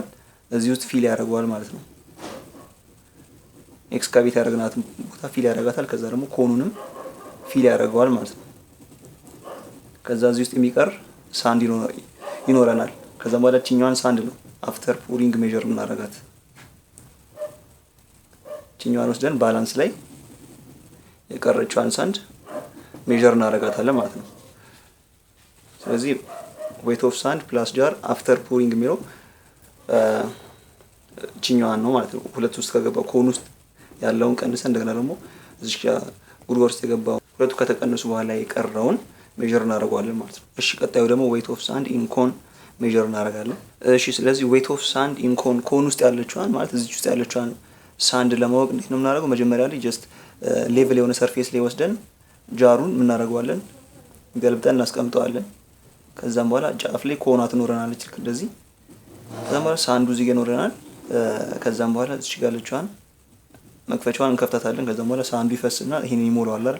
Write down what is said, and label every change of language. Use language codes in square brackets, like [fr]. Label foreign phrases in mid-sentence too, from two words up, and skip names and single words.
[am] እዚህ ውስጥ ፊል ያደርገዋል ማለት ነው። ኤክስካቬት ያደረግናትን ቦታ ፊል ያደርጋታል። ከዛ ደግሞ ኮኑንም ፊል ያደርገዋል ማለት ነው። ከዛ እዚህ ውስጥ የሚቀር ሳንድ ይኖረናል። ከዛም በኋላ እቺኛዋን ሳንድ ነው [en] after pouring measure [am] እናደርጋት። እቺኛዋን ወስደን ባላንስ ላይ የቀረችዋን ሳንድ ሜጀር እናደርጋታለን ማለት ነው። ስለዚህ [en] weight of sand plus jar after pouring [am] የሚለው እቺኛዋን ነው ማለት ነው። ሁለቱ ውስጥ ከገባው ኮን ውስጥ ያለውን ቀንሰን እንደገና ደግሞ እዚህ ጋር ጉድጓድ ውስጥ የገባው ሁለቱ ከተቀነሱ በኋላ የቀረውን ሜጀር እናደርጋለን ማለት ነው። እሺ ቀጣዩ ደግሞ [en] weight of sand in cone [am] ሜጀር እናደርጋለን። እሺ ስለዚህ [en] weight of sand in cone [am] ኮን ውስጥ ያለችዋን ማለት እዚህ ውስጥ ያለችዋን ሳንድ ለማወቅ እንዴት ነው የምናደርገው? መጀመሪያ ላይ [en] just level [am] የሆነ ሰርፌስ ላይ ወስደን ጃሩን ምን እናደርጋለን? ገልብጠን እናስቀምጠዋለን። ከዛም በኋላ ጫፍ ላይ ኮኗ ትኖረናለች ልክ እንደዚህ። ከዛም በኋላ ሳንዱ እዚህ ጋር ይኖረናል። ከዛም በኋላ እዚህ ጋር ያለችዋን መክፈቻዋን እንከፍታታለን። ከዛም በኋላ ሳንዱ ይፈስና ይሄን ይሞላዋል አይደል?